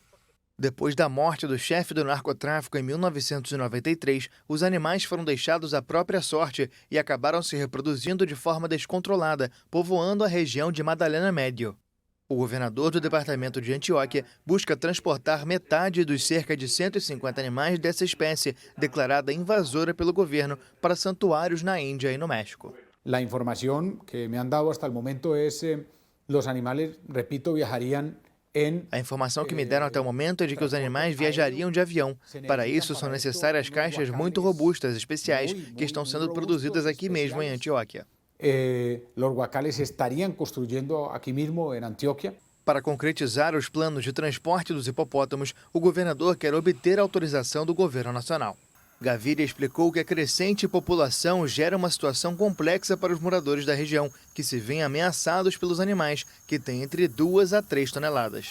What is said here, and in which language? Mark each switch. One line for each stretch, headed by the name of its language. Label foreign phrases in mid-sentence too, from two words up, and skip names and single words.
Portuguese: Depois da morte do chefe do narcotráfico em 1993, os animais foram deixados à própria sorte e acabaram se reproduzindo de forma descontrolada, povoando a região de Magdalena Médio. O governador do departamento de Antioquia busca transportar metade dos cerca de 150 animais dessa espécie, declarada invasora pelo governo, para santuários na Índia e no México.
Spanish: La información que me han dado hasta el momento es los animales, repito, viajarían.
Portuguese: A informação que me deram até o momento é de que os animais viajariam de avião. Para isso, são necessárias caixas muito robustas, especiais, que estão sendo produzidas aqui mesmo em Antioquia.
Spanish: Los huacales estarían construyendo aquí mismo en Antioquia.
Portuguese: Para concretizar os planos de transporte dos hipopótamos, o governador quer obter autorização do governo nacional. Gaviria explicou que a crescente população gera uma situação complexa para os moradores da região, que se veem ameaçados pelos animais, que têm entre 2 a 3 toneladas.